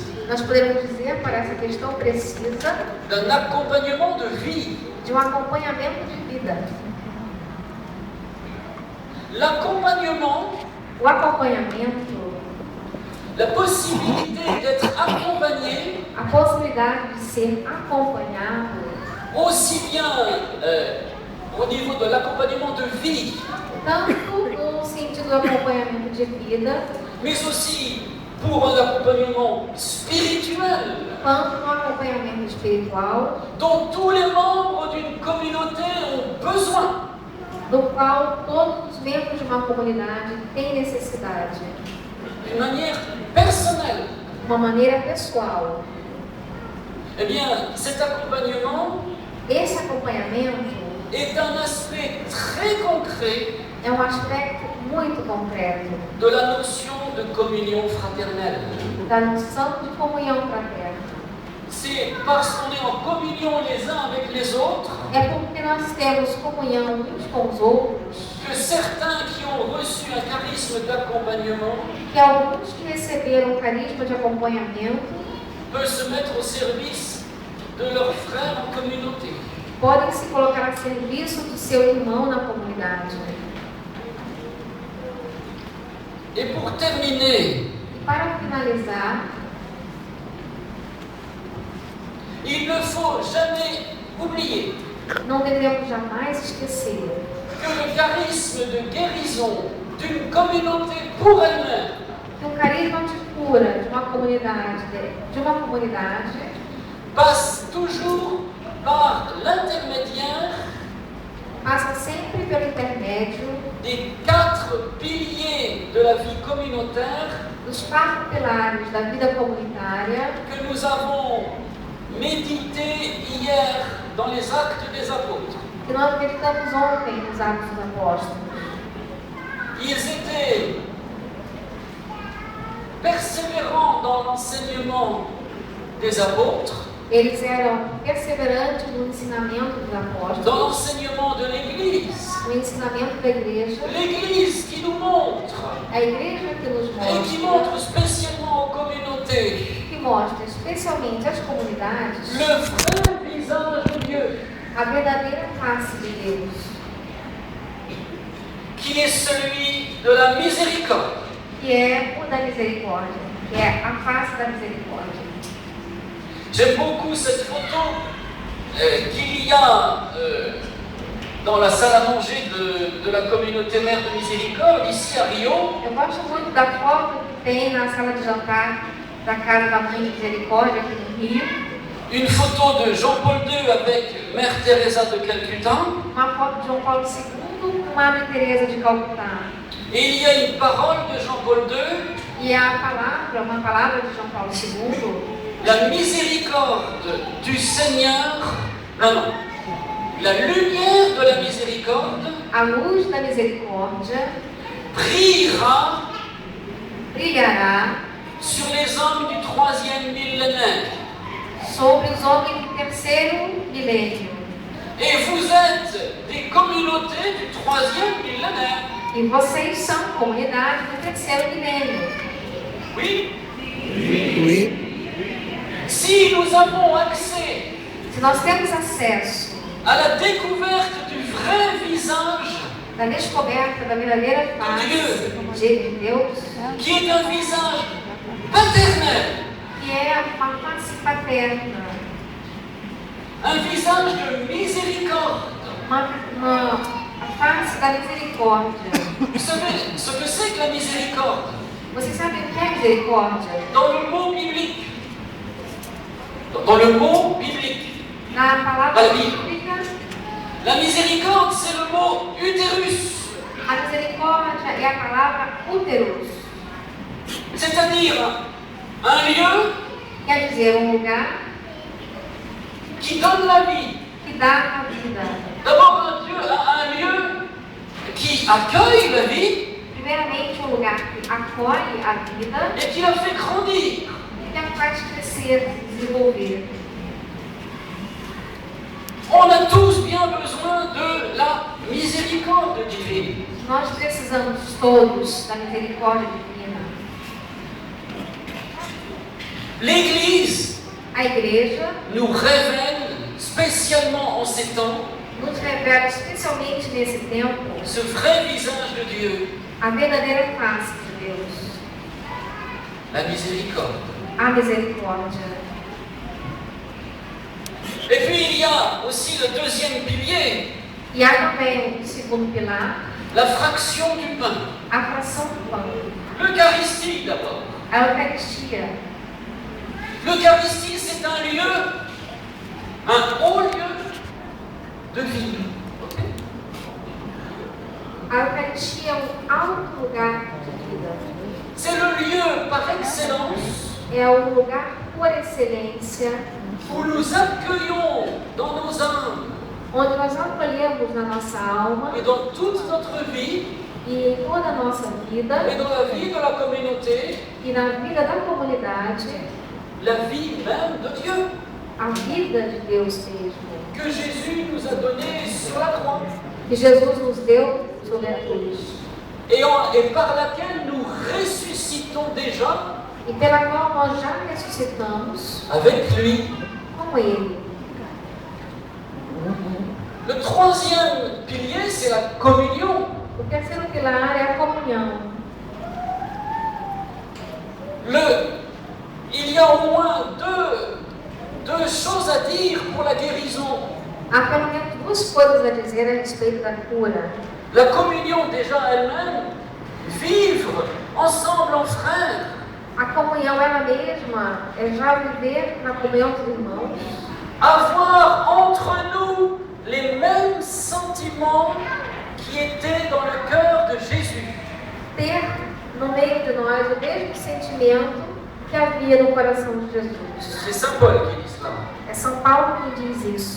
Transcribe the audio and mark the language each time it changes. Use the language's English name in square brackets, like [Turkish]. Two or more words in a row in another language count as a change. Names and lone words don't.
[Portuguese] Nós podemos dizer, para essa questão precisa, [French] d'un accompagnement de vie. [Portuguese] de um acompanhamento de vida. [French] L'accompagnement, [Portuguese] O acompanhamento, [French] la possibilité d'être accompagné [Portuguese] a possibilidade de ser acompanhado, [French] aussi bien au niveau de l'accompagnement de vie, [Portuguese] tanto no sentido do acompanhamento de vida, [French] mais aussi pour un accompagnement spirituel, [Portuguese] quanto no acompanhamento espiritual, [French] dont tous les membres d'une communauté ont besoin. [Portuguese] do qual todos os membros de uma comunidade têm necessidade, [French] D'une manière personnelle. [Portuguese] de uma maneira pessoal. [French] Eh bien, cet accompagnement [Portuguese] Esse acompanhamento [French] est un aspect très concret [Portuguese] é um aspecto muito concreto [French] de la notion de communion fraternelle. [Portuguese] da noção de comunhão fraterna. [French] C'est parce qu'on est en communion les uns avec les autres [Portuguese] É porque nós temos comunhão uns com os outros [French] que certains qui ont reçu un charisme d'accompagnement [Portuguese] que alguns que receberam o carisma de acompanhamento [French] peuvent se mettre au service de leurs frères en communauté. [Portuguese] podem se colocar a serviço do seu irmão na comunidade. [French] Et pour terminer, [Portuguese] E para finalizar, [French] il ne faut jamais oublier [Portuguese] não devemos jamais esquecer [French] que le charisme de guérison d'une communauté pour elle-même [Portuguese] que o carisma de cura de uma comunidade [French] passe toujours par l'intermédiaire [Portuguese] passa sempre pelo intermédio [French] des 4 piliers de la vie communautaire [Portuguese] dos 4 pilares da vida comunitária [French] que nous avons médité hier dans les Actes des Apôtres. [Portuguese] que nós meditamos ontem nos Atos dos Apóstolos. [French] Ils étaient persévérants dans l'enseignement des apôtres, [Portuguese] Eles eram perseverantes no ensinamento dos [French] dans [Portuguese] apóstolos, [French] l'enseignement de l'Église. [Portuguese] no ensinamento da igreja, [French] L'Église qui nous montre, [Portuguese] a igreja que nos [French] et qui [Portuguese] mostra, [French] montre spécialement aux communautés, [Portuguese] que mostra especialmente às comunidades [French] le vrai visage de Dieu, [Portuguese] a verdadeira face de Deus, [French] qui est celui de la miséricorde. [Portuguese] que é o da misericórdia, que é a face da misericórdia. [French] J'aime beaucoup cette photo qu'il y a dans la salle à manger de la communauté mère de miséricorde, ici à Rio. [Portuguese] Eu gosto muito da foto que tem na sala de jantar da Casa da Mãe de Misericórdia, aqui no Rio. [French] Une photo de Jean-Paul II avec Mère Teresa de Calcutta. [Portuguese] Uma foto de João Paulo II com Madre Teresa de Calcutá. [French] Et il y a une parole de Jean-Paul II, [Portuguese] E uma palavra de João Paulo II, [French] la miséricorde du Seigneur, non, la lumière de la miséricorde [Portuguese] a luz da misericórdia brilhará [French] sur les hommes du 3e millénaire. [Portuguese] sobre os homens do terceiro milênio. [French] Et vous êtes des communautés du 3e millénaire. [Portuguese] E vocês são comunidade do terceiro milênio. [French] Oui. Oui. Si nous avons accès [Portuguese] Se nós temos acesso [French] à la découverte du vrai visage, [Portuguese] da descoberta da verdadeira face de Deus, [French] qui est un visage paternel, [Portuguese] que é uma face paterna, [French] un visage de miséricorde. [Portuguese] a face da misericórdia. [French] Vous savez ce que c'est que la miséricorde? [Portuguese] Vocês sabem o que é misericórdia? [French] Dans le mot biblique. Dans le mot biblique. [Portuguese] Na palavra bíblica, [French] La miséricorde, c'est le mot utérus. [Portuguese] a misericórdia é a palavra úteros. [French] C'est-à-dire un lieu [Portuguese] Quer dizer, lugar [French] qui donne la vie. [Portuguese] que dá a vida. [French] D'abord, un lieu qui accueille la vie [Portuguese] Primeiramente, lugar que acolhe a vida [French] et qui la fait grandir. [Portuguese] e que a faz crescer, desenvolver. [French] On a tous bien besoin de la miséricorde divine. [Portuguese] Nós precisamos todos da misericórdia divina. [French] L'Église [Portuguese] A igreja [French] nous révèle, spécialement en ces temps, [Portuguese] nos revela, especialmente nesse tempo, [French] ce vrai visage de Dieu, [Portuguese] a verdadeira face de Deus, [French] la miséricorde. [Portuguese] a misericórdia. [French] Et puis il y a aussi le deuxième pilier, [Portuguese] E há também o segundo pilar, [French] la fraction du pain. [Portuguese] a fração do pão, [French] L'Eucharistie d'abord. [Portuguese] a Eucaristia. [French] L'Eucharistie, c'est un lieu, un haut lieu de vie. [Portuguese] Ok? A Eucaristia é um alto lugar de vida. [French] C'est le lieu par excellence [Portuguese] É o lugar por excelência, [French] où nous accueillons dans nos âmes [Portuguese] onde nós acolhemos na nossa alma [French] et dans toute notre vie [Portuguese] e em toda a nossa vida [French] et dans la vie de la communauté, [Portuguese] e na vida da comunidade, [French] la vie même de Dieu [Portuguese] a vida de Deus mesmo, [French] que Jésus nous a donnée sur la croix [Portuguese] que Jesus nos deu sobre a cruz [French] et par laquelle nous ressuscitons déjà [Portuguese] e pela qual nós já ressuscitamos [French] avec lui. [Portuguese] com Ele. [French] Le troisième pilier, c'est la communion. [Portuguese] O terceiro pilar é a comunhão. [French] Il y a au moins deux choses à dire pour la guérison. [Portuguese] Há pelo menos duas coisas a dizer a respeito da cura. [French] La communion déjà elle-même, vivre ensemble en frères, [Portuguese] A comunhão ela mesma é já viver na comunhão dos irmãos, [French] avoir entre nous les mêmes sentiments qui étaient dans le cœur de Jésus. [Portuguese] ter no meio de nós o mesmo sentimento que havia no coração de Jesus. [French] C'est Saint Paul qui dit cela. [Portuguese] É São Paulo que diz isso.